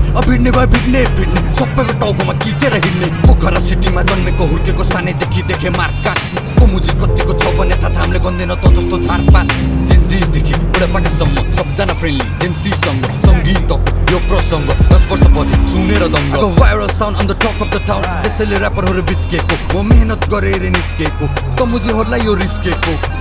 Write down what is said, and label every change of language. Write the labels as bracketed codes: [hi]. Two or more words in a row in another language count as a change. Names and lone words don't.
[ne] अब भिड्ने भए भिड्ने, भिड्ने, सबैको टाउकोमा किचेर हिँड्ने। पोखरा सिटीमा जन्मेको हुर्केको, सानैदेखि देखे मारकाट। को मुजी कतिको छ भने थाहा छ, हामीले गन्दैन त जस्तो झारपात। जेन्जिसदेखि बुढापाकासम्म सबजना फ्रेन्डली, जेन्सीसँग सङ्गीतको यो प्रसङ्ग दस वर्षपछि सुनेर दङ्ग। [en] अब viral sound on the talk of the town, [ne] त्यसैले ऱ्यापरहरू बिच्केको, म मेहनत गरेर निस्केको, त मुजीहरूलाई यो रिस्केको।